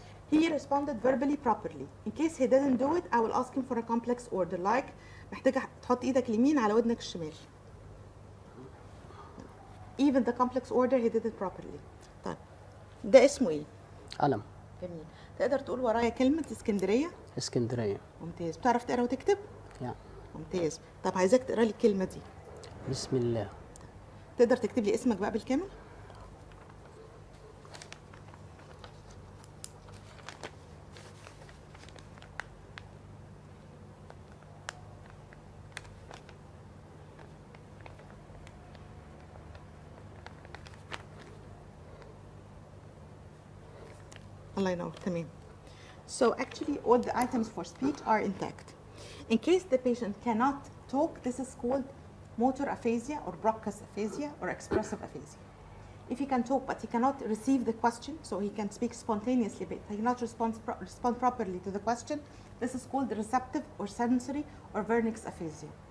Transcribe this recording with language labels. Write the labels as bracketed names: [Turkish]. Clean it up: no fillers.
[English] He responded verbally properly. In case he didn't do it, I will ask him for a complex order, like [Arabic] محتاجة تحط ايدك اليمين على ودنك الشمال. [English] Even the complex order he did it properly. [Arabic] طيب ده اسمه ايه؟ قلم. جميل. تقدر تقول ورايا كلمة اسكندرية؟ اسكندرية. ممتاز. بتعرف تقرا وتكتب؟ يعني. ممتاز. طب عايزاك تقرا لي الكلمة دي. بسم الله. تقدر تكتب لي اسمك بقى بالكامل؟ الله ينور. تمام. [English] So actually all the items for speech are intact. In case the patient cannot talk, this is called motor aphasia or Broca's aphasia or expressive aphasia. If he can talk but he cannot receive the question, so he can speak spontaneously but he cannot respond properly to the question, this is called receptive or sensory or Wernicke's aphasia.